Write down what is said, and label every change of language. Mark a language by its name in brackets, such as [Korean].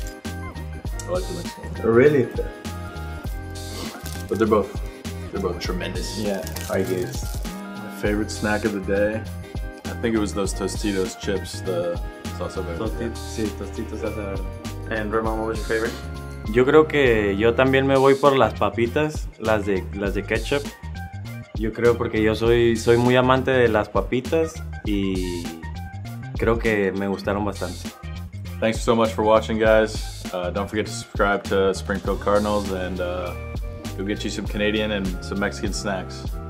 [English] I like the Mexican one. Really? But they're both tremendous. Yeah, I guess. My favorite snack of the day, I think it was those Tostitos chips, the salsa verde. [Spanish] Sí, Tostitos salsa verde. [English] And Ramon, what was your favorite? [Spanish] Yo creo que yo también me voy por las papitas, las de ketchup. Yo creo porque yo soy muy amante de las papitas y creo que me gustaron bastante. [English] Thanks so much for watching, guys. Don't forget to subscribe to Springfield Cardinals, and we'll get you some Canadian and some Mexican snacks.